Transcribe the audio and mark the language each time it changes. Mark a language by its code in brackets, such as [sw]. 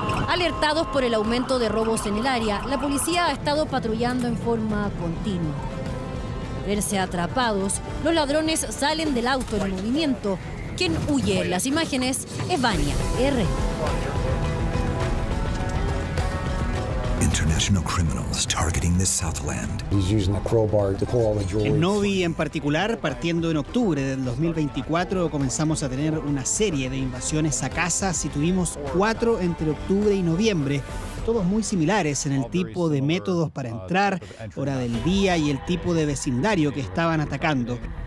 [es] Alertados por el aumento de robos en el área, la policía ha estado patrullando en forma continua. Al verse atrapados, los ladrones salen del auto en movimiento. Quien huye en las imágenes es Vania R. [en] International criminals targeting the Southland. [es] En Novi en particular, partiendo en octubre del 2024, comenzamos a tener una serie de invasiones a casas y tuvimos 4 entre octubre y noviembre, todos muy similares en el tipo de métodos para entrar, hora del día y el tipo de vecindario que estaban atacando.